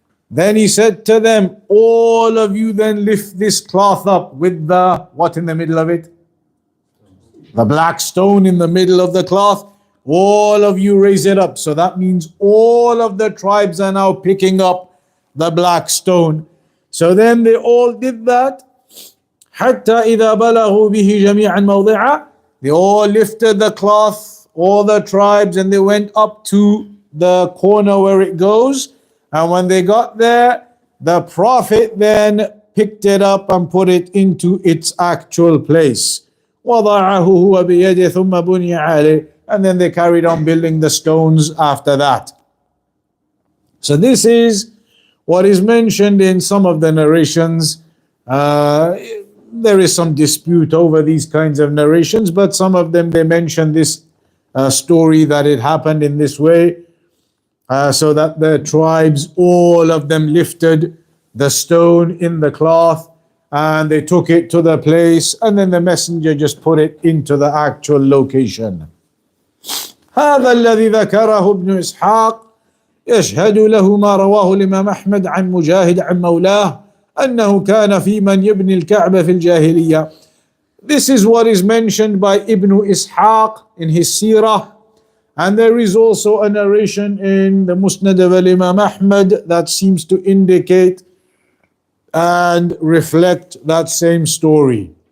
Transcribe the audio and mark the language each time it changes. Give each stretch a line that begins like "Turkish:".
English: Then he said to them, all of you then lift this cloth up with the, what in the middle of it? The black stone in the middle of the cloth. All of you raise it up. So that means all of the tribes are now picking up the black stone. So then they all did that.
Arabic: حتى إذا بلغوا به جميعا موضعا.
English: They all lifted the cloth all the tribes, and they went up to the corner where it goes. And when they got there, the Prophet then picked it up and put it into its actual place.
Arabic: وَضَعَهُ هُوَ بِيَدِهِ ثُمَّ بُنِيَ عَلَيْهِ.
English: And then they carried on building the stones after that. So this is what is mentioned in some of the narrations. There is some dispute over these kinds of narrations, but some of them, they mention this story that it happened in this way, so that the tribes, all of them lifted the stone in the cloth and they took it to the place, and then the messenger just put it into the actual location.
Arabic: هذا الذي ذكره ابن إسحاق يشهد له ما رواه الإمام أحمد عن مجاهد عن مولاه أنه كان في من يبني الكعبة في الجاهلية.
English: This is what is mentioned by Ibn Ishaq in his Seerah, and there is also a narration in the Musnad of Imam Ahmad that seems to indicate and reflect that same story.